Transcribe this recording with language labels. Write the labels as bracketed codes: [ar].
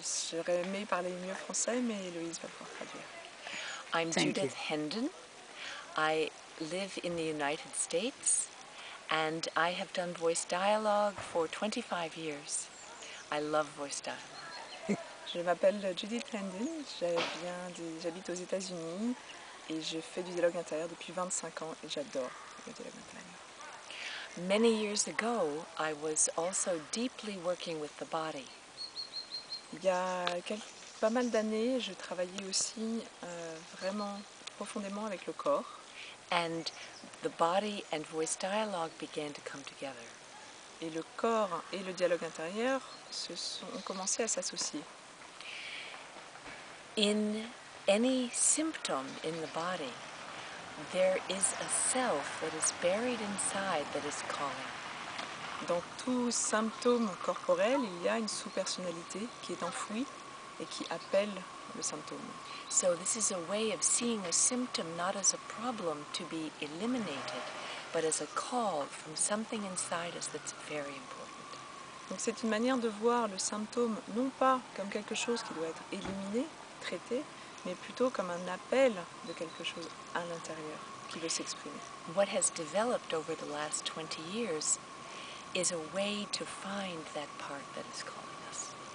[fr] J'aurais aimé parler mieux français, mais Héloïse va pouvoir traduire. [en] I'm Thank Judith you. Hendon. I live in the United States, and I have done voice dialogue for 25 years. I love voice dialogue. [fr] Je m'appelle Judith Hendon, j'habite aux États-Unis et je fais du dialogue intérieur depuis 25 ans et j'adore le dialogue intérieur. [en] Many years ago, I was also deeply working with the body. [fr] Il y a pas mal d'années, je travaillais aussi vraiment profondément avec le corps. [en] And the body and voice dialogue began to come together. [fr] Et le corps et le dialogue intérieur ont commencé à s'associer. [en] In any symptom in the body, there is a self that is buried inside that is calling. [fr] Dans tout symptôme corporel, il y a une sous-personnalité qui est enfouie et qui appelle le symptôme. [en] So this is a way of seeing a symptom not as a problem to be eliminated, but as a call from something inside us that's very important. [fr] Donc c'est une manière de voir le symptôme non pas comme quelque chose qui doit être éliminé, traité, mais plutôt comme un appel de quelque chose à l'intérieur qui veut s'exprimer. [en] What has developed over the last 20 years is a way to find that part that is calling us.